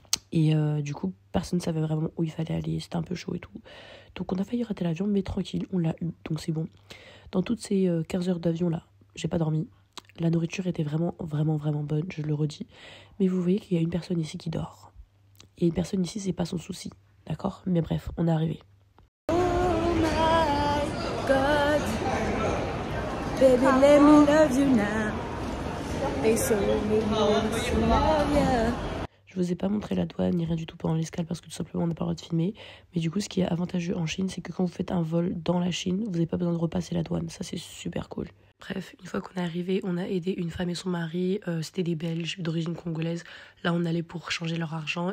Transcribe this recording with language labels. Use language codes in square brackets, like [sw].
[fr] Et du coup, personne ne savait vraiment où il fallait aller. C'était un peu chaud et tout. Donc on a failli rater l'avion, mais tranquille, on l'a eu. Donc c'est bon. Dans toutes ces 15 heures d'avion là, j'ai pas dormi. La nourriture était vraiment bonne, je le redis. Mais vous voyez qu'il y a une personne ici qui dort. Et une personne ici, c'est pas son souci. D'accord? Mais bref, on est arrivé. [en] Oh my God, baby, let me love you now. They so love you. [fr] Je vous ai pas montré la douane ni rien du tout pendant l'escale parce que tout simplement on n'a pas le droit de filmer. Mais du coup, ce qui est avantageux en Chine, c'est que quand vous faites un vol dans la Chine, vous n'avez pas besoin de repasser la douane. Ça, c'est super cool. Bref, une fois qu'on est arrivé, on a aidé une femme et son mari. C'était des Belges d'origine congolaise. Là, on allait pour changer leur argent.